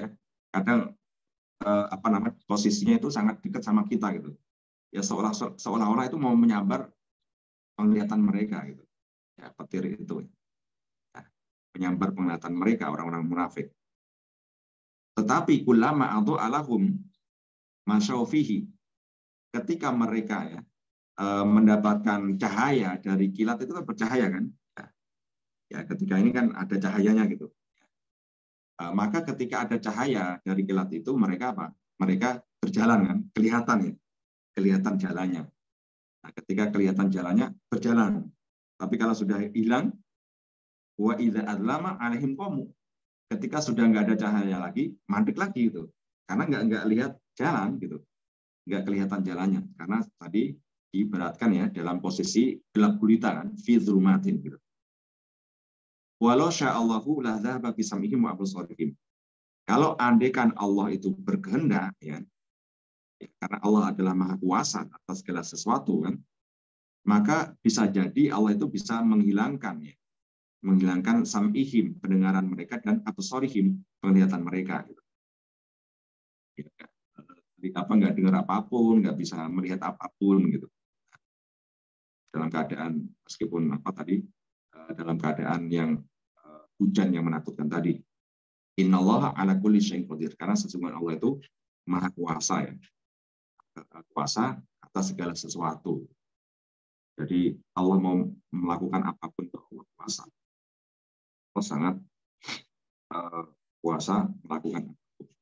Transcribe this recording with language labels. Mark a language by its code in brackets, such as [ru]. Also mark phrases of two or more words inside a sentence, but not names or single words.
[id] Kadang posisinya itu sangat dekat sama kita gitu. Ya seolah-olah itu mau menyambar penglihatan mereka gitu. Ya, petir itu. Ya, menyambar penglihatan mereka orang-orang munafik. [ar] Tetapi كلما أضاء لهم مشوا فيه, [id] ketika mereka ya mendapatkan cahaya dari kilat itu kan bercahaya kan? Ya, ketika ini kan ada cahayanya gitu. Maka ketika ada cahaya dari kilat itu mereka apa? Mereka berjalan kan, kelihatan ya, kelihatan jalannya. Nah, ketika kelihatan jalannya berjalan. Tapi kalau sudah hilang, [ar] وإذا أظلم عليهم قاموا. [id] Ketika sudah nggak ada cahaya lagi, mandek lagi itu. Karena nggak lihat jalan gitu, nggak kelihatan jalannya. Karena tadi diibaratkan ya dalam posisi gelap gulita kan, [ar] في ظلمات [id] gitu. [ar] ولو شاء الله لذهب بسمعهم وأبصارهم. [id] Kalau andaikan Allah itu berkehendak ya, karena Allah adalah maha kuasa atas segala sesuatu kan, maka bisa jadi Allah itu bisa menghilangkan ya, menghilangkan sam'ihim, pendengaran mereka, dan absarihim, penglihatan mereka gitu. Nggak dengar apapun, nggak bisa melihat apapun gitu. Dalam keadaan meskipun dalam keadaan yang hujan yang menakutkan tadi. [ar] إن الله على كل شيء قدير, [id] karena sesungguhnya Allah itu maha kuasa ya. Kuasa atas segala sesuatu. Jadi Allah mau melakukan apapun itu Allah kuasa. Allah sangat kuasa melakukan apapun.